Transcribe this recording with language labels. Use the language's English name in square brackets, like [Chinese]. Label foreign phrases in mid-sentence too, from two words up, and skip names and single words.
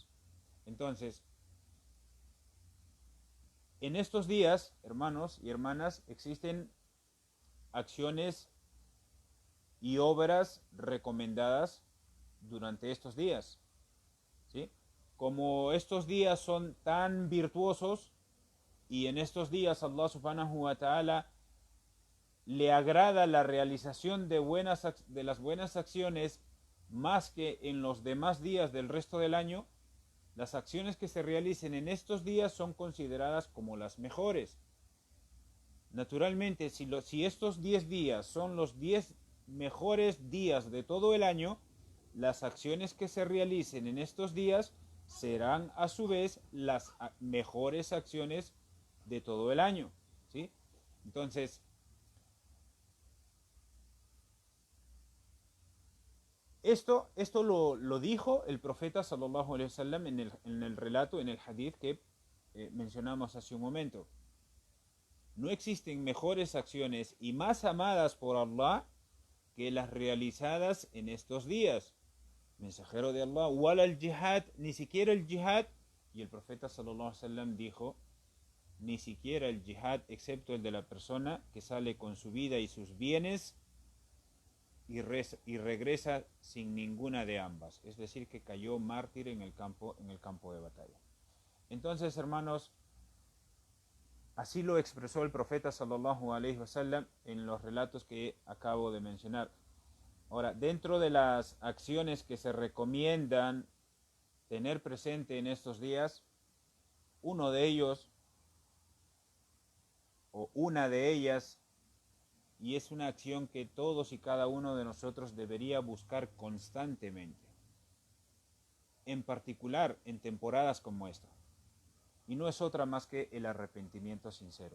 [Spanish] Entonces, en estos días, hermanos y hermanas, existen acciones y obras recomendadas durante estos días, ¿sí? Como estos días son tan virtuosos, y en estos días Allah [Arabic] سبحانه وتعالى [Spanish] le agrada la realización de las buenas acciones más que en los demás días del resto del año, las acciones que se realicen en estos días son consideradas como las mejores. Naturalmente, si estos 10 días son los 10 mejores días de todo el año, las acciones que se realicen en estos días serán a su vez las mejores acciones de todo el año, ¿sí? Entonces, esto lo dijo el profeta [Arabic] صلى الله عليه وسلم [Spanish] en el relato, en el hadith que mencionamos hace un momento. No existen mejores acciones y más amadas por Allah que las realizadas en estos días. Mensajero de Allah, [Arabic] ولا الجهاد, [Spanish] ni siquiera el jihad. Y el profeta [Arabic] صلى الله عليه وسلم [Spanish] dijo, ni siquiera el jihad, excepto el de la persona que sale con su vida y sus bienes y regresa sin ninguna de ambas, es decir, que cayó mártir en el campo de batalla. Entonces, hermanos, así lo expresó el profeta [Arabic] صلى الله عليه وسلم [Spanish] en los relatos que acabo de mencionar. Ahora, dentro de las acciones que se recomiendan tener presente en estos días, uno de ellos o una de ellas, y es una acción que todos y cada uno de nosotros debería buscar constantemente, en particular en temporadas como esta, y no es otra más que el arrepentimiento sincero.